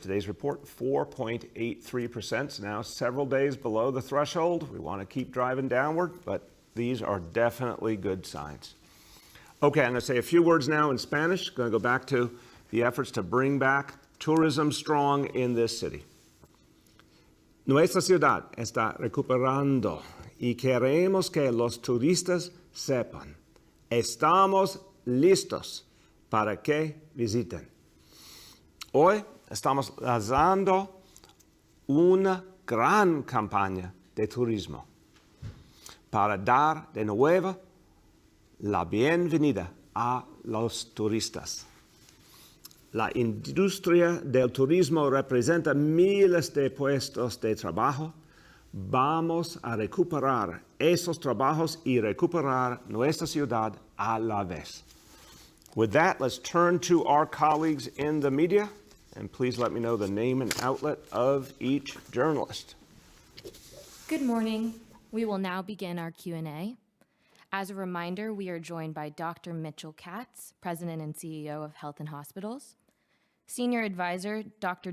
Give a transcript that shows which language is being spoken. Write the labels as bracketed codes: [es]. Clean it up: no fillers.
[en] Today's report, 4.83%. So now several days below the threshold. We want to keep driving downward, but these are definitely good signs. Okay, I'm going to say a few words now in Spanish. Going to go back to the efforts to bring back tourism strong in this city. [es] Nuestra ciudad está recuperando y queremos que los turistas sepan. Estamos listos para que visiten. Hoy estamos lanzando una gran campaña de turismo para dar de nuevo la bienvenida a los turistas. La industria del turismo representa miles de puestos de trabajo. Vamos a recuperar esos trabajos y recuperar nuestra ciudad a la vez. [en] With that, let's turn to our colleagues in the media, and please let me know the name and outlet of each journalist. Good morning. We will now begin our Q&A. As a reminder, we are joined by Dr. Mitchell Katz, President and CEO of Health and Hospitals, Senior Advisor Dr.